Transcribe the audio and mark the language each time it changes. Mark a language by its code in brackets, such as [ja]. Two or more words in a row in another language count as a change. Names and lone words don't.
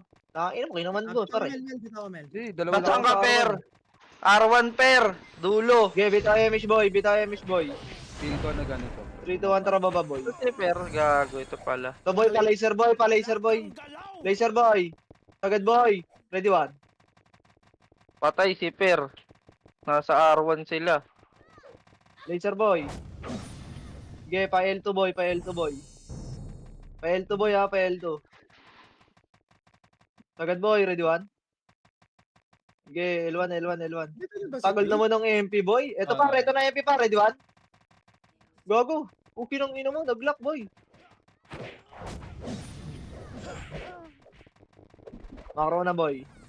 [tl] Nakakina mo, kayo naman doon, par. Mel, dito ako, Mel. Hindi, dalawa lang. Batang ka, per. R1 per. Dulo. Okay, bitaw MH, boy. Bitaw MH, boy. Pili ko na ganito. 3, 2, 1, tara, baba, boy. Si per. Gago. Ito pala. So, boy, pa-laser, boy. Pa-laser, boy. Laser, boy. Agad, [en] boy. Ready, one? [tl] Patay si per. Nasa R1 sila. Laser, boy. Okay, pa-L2, boy. Pa-L2, boy. Pa-L2, boy, ha. Pa-L2. Agad, [en] boy. Ready, one? Okay, L1, L1, L1. [tl] Dito na ba si Tagal Bill? naman ng MP, boy. Ito, Ah. ito na MP, pa. [en] Ready, one? [tl] Gago. Okay nang ino mo. Nag-lock, boy. Makro na, boy.